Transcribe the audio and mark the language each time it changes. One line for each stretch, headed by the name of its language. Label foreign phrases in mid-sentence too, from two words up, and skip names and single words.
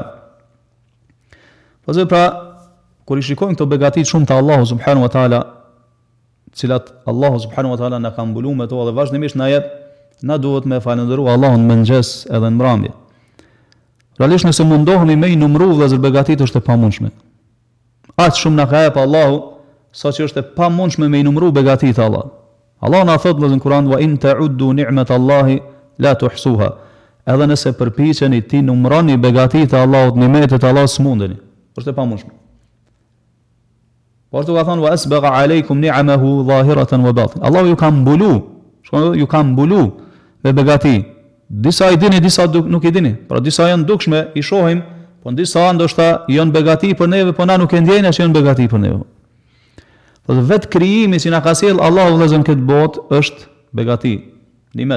Albanian: Po pra kur i shikojmë këto begati shumë të Allahu
Arabic: سبحانه وتعالى,
Albanian: cilat Allahu
Arabic: سبحانه وتعالى
Albanian: na ka mbuluar me to dhe vazhdimisht na jep, na duhet me falëndëruar Allahun mëngjes edhe në mbrëmje. Realisht nëse mundohemi me i numru vëllezër begatit është e pamundshme. Aq shumë na ka jep Allahu, sa që është e pamundshme me i numru begatit të Allahut. Allah na thot në Kur'an
Arabic: وإن تعدوا نعمة الله لا تحصوها.
Albanian: edhe nëse përpiqeni ti numroni begatitë e Allahut, nimetet e Allahut smundeni. Është e pamundshme. Por tu ka thonë
Arabic: وأسبغ عليكم نعمه ظاهرة وباطنة.
Albanian: Allahu ju ka mbulu me begati. Disa i dini, disa nuk i dini. Pra disa janë dukshme, i shohim, po disa ndoshta janë begati për neve, po na nuk e ndjejnë që janë begati për neve. Po vetë krijimi që na ka sjell Allahu vëllezër këtë botë është begati, nimet.